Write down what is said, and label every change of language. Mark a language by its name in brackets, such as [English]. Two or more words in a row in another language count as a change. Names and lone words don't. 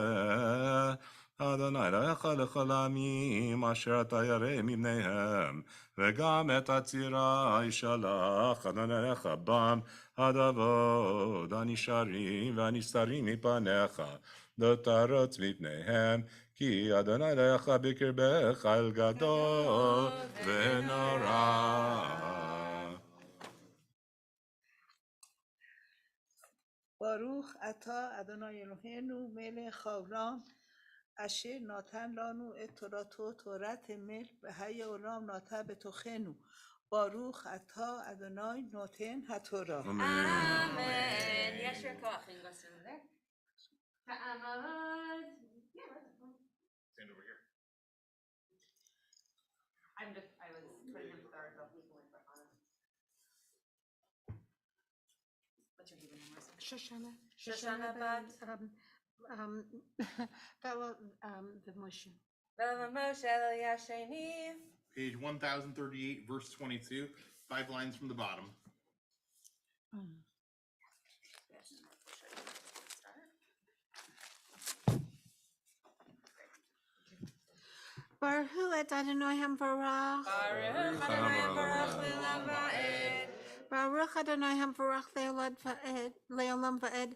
[Hebrew] אדוני אלוהיך לכל העמים, אשר אתה ירא מבניהם, וגם את הצירה ישלח אדוני אלוהיך בם, עד אבוד הנשארים והנסתרים מפניך, לא תרוץ מפניהם, כי אדוני אלוהיך בקרבך אל גדול ונורא. ברוך אתה אדוני אלוהינו מלך העולם אשר נתן לנו את תורתו תורת [Persian] ملک بهای عالم ناطق [Hebrew] בתוכנו. ברוך אתה אדוני נותן התורה. אמן. יישר כוח. [English] You can go stand over there. Ta'amad. Yeah, that's fine. Stand over here. I was putting him third, but we can wait for Hannah. What's your Hebrew name, Marissa? Shoshana. Shoshana bat. Bella Moshe. Bella Moshe Yasheni. Page 1038, verse 22, 5 lines from the bottom. [Hebrew] ברוך את אדוני המבורך. ברוך אדוני ברוך לעולם ועד. ברוך אדוני המבורך לעולם ועד.